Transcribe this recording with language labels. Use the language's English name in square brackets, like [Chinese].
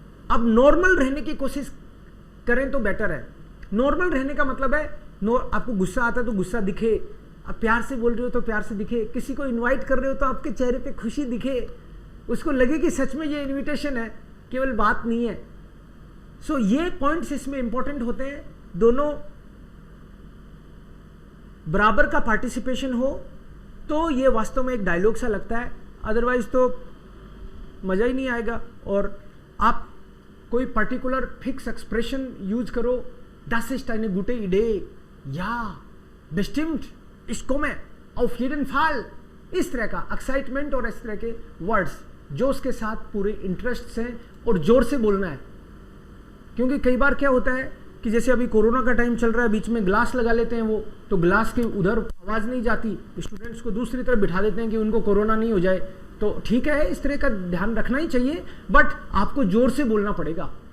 [Hindi] अब नॉर्मल रहने की कोशिश करें तो बेटर है. नॉर्मल रहने का मतलब है आपको गुस्सा आता है तो गुस्सा दिखे, आप प्यार से बोल रहे हो तो प्यार से दिखे, किसी को इनवाइट कर रहे हो तो आपके चेहरे पे खुशी दिखे, उसको लगे कि सच में ये इनविटेशन है, केवल बात नहीं है. सो ये पॉइंट्स इसमें इंपॉर्टेंट होते हैं. दोनों बराबर का पार्टिसिपेशन हो तो ये वास्तव में एक डायलॉग सा लगता है, अदरवाइज तो मज़ा ही नहीं आएगा. और आप कोई पर्टिकुलर फिक्स एक्सप्रेशन यूज करो, [German] das ist eine gute Idee, ja, bestimmt, ich komme, auf jeden Fall. [Hindi] इस तरह का एक्साइटमेंट और इस तरह के वर्ड्स जो उसके साथ पूरे इंटरेस्ट से और जोर से बोलना है. क्योंकि कई बार क्या होता है कि जैसे अभी कोरोना का टाइम चल रहा है, बीच में ग्लास लगा लेते हैं वो, तो ग्लास के उधर आवाज़ नहीं जाती, स्टूडेंट्स को दूसरी तरफ बिठा देते हैं कि उनको कोरोना नहीं हो जाए. तो ठीक है, इस तरह का ध्यान रखना ही चाहिए, बट आपको जोर से बोलना पड़ेगा.